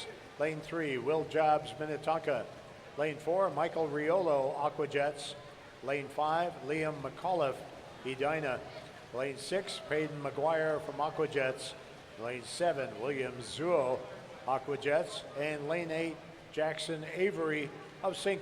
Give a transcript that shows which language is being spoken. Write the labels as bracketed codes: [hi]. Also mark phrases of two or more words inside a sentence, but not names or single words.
[en] Lane 3, Will Jobs, Minnetonka. Lane 4, Michael Riolo, Aquajets. Lane 5, Liam McAuliffe, Edina. Lane 6, Peyton McGuire from Aquajets. Lane 7, William Zuo, Aquajets. And lane 8, Jackson Avery of St.